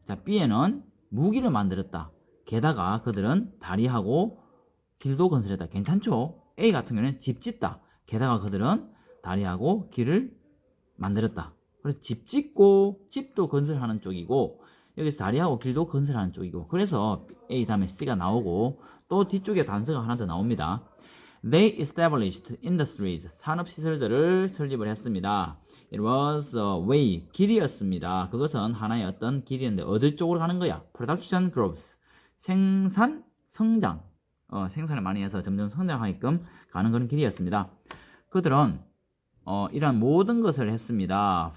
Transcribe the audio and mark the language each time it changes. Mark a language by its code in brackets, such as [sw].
[ko] 자, B에는 무기를 만들었다. 게다가 그들은 다리하고 길도 건설했다. 괜찮죠? A 같은 경우는 집 짓다. 게다가 그들은 다리하고 길을 만들었다. 그래서 집 짓고 집도 건설하는 쪽이고 여기서 다리하고 길도 건설하는 쪽이고 그래서 A 다음에 C가 나오고 또 뒤쪽에 단서가 하나 더 나옵니다. [en] They established industries. [ko] 산업시설들을 설립을 했습니다. [en] It was a way. [ko] 길이었습니다. 그것은 하나의 어떤 길이었는데 어디 쪽으로 가는 거야? [en] Production growth. [ko] 생산, 성장. 생산을 많이 해서 점점 성장하게끔 가는 그런 길이었습니다. 그들은 이러한 모든 것을 했습니다.